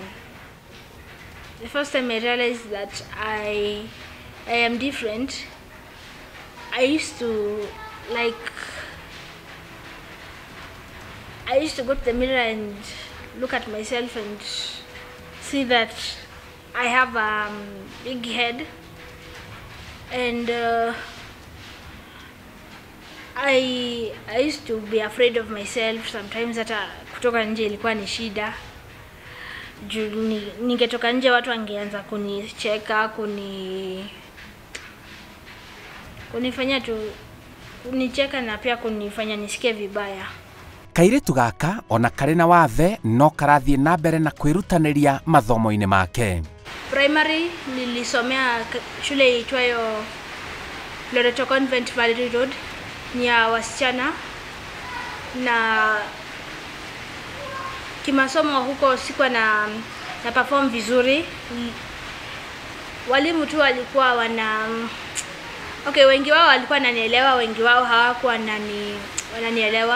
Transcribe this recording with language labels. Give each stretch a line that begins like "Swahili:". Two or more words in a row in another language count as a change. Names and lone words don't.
English: The first time I realized that I am different, I used to go to the mirror and look at myself and see that I have a big head, and I used to be afraid of myself sometimes.
Swahili: Hata kutoka nje ilikuwa ni shida. Ningetoka nje watu wangeanza kunicheka, kunifanya tu kunicheka na pia kunifanya nisikie vibaya.
Kikuyu: Kairitu gaka ona kari na wathe no karathie na mbere na kwirutaniria mathomo-ini make.
Swahili: Primary nilisomea shule itwayo Loreto Convent Valley Road, ni ya wasichana, na kimasomo huko sikuwa na perform vizuri. Walimu tu walikuwa wengi wao walikuwa wananielewa, wengi wao hawakuwa wananielewa.